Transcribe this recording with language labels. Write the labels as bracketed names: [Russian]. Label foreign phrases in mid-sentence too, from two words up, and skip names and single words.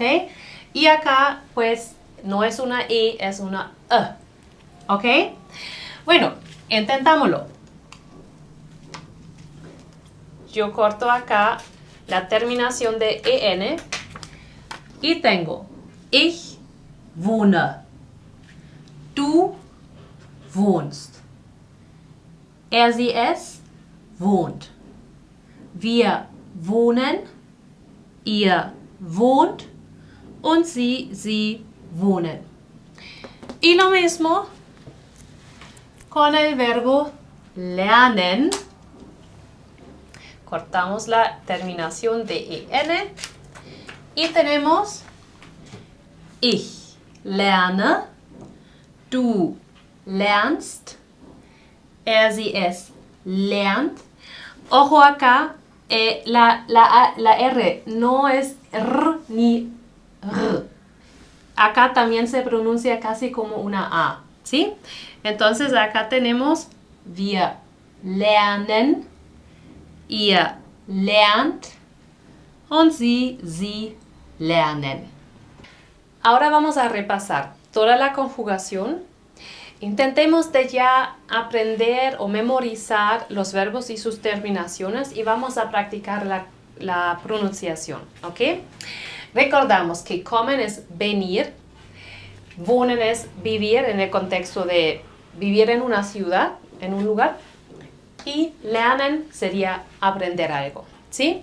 [Spanish] Y acá, pues, no es una I, es una E, ¿ok? Bueno, intentámoslo. Yo corto acá la terminación de en y tengo [German] ich wohne, du wohnst, er, sie, es wohnt, wir wohnen, ihr wohnt und sie wohnen. [Spanish] Y lo mismo con el verbo lernen. Cortamos la terminación de en y tenemos [German] ich lerne, du lernst, er, sie, es lernt. [Spanish] Ojo acá, la R no es R ni R. Acá también se pronuncia casi como una A, ¿sí? Entonces acá tenemos [German] wir lernen, ihr lernt und sie lernen. [Spanish] Ahora vamos a repasar toda la conjugación. Intentemos de ya aprender o memorizar los verbos y sus terminaciones y vamos a practicar la pronunciación, ¿ok? Recordamos que kommen es venir, wohnen es vivir en el contexto de vivir en una ciudad, en un lugar, y lernen sería aprender algo, ¿sí?